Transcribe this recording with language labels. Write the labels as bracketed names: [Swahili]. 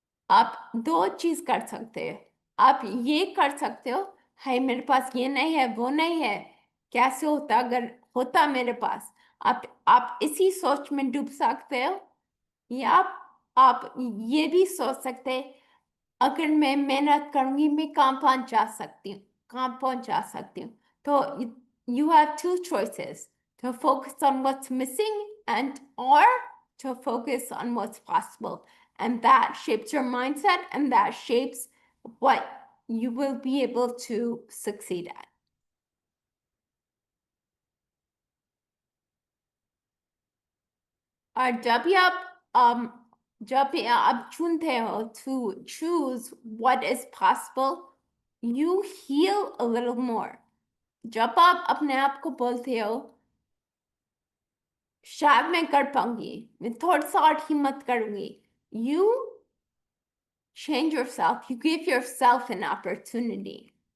[Hindi] आप 2 चीज कर सकते हो. आप ये कर सकते हो, है मेरे पास ये नहीं है, वो नहीं है, कैसे होता अगर होता मेरे पास. आप इसी सोच में डूब सकते हो. या आप ये भी सोच सकते, अगर मैं मेहनत करूंगी मैं कहाँ पहुंच जा सकती हूँ. [English] तो you have 2 choices: to focus on what's missing or to focus on what's possible. And that shapes your mindset, and that shapes what you will be able to succeed at. [Hindi] और जब भी आप चुनते हो [English] to choose what is possible, you heal a little more. [Hindi] जब आप अपने आप को बोलते हो शायद मैं कर पाऊंगी, मैं थोड़ा सा और हिम्मत करूंगी, [English] you change yourself, you give yourself an opportunity.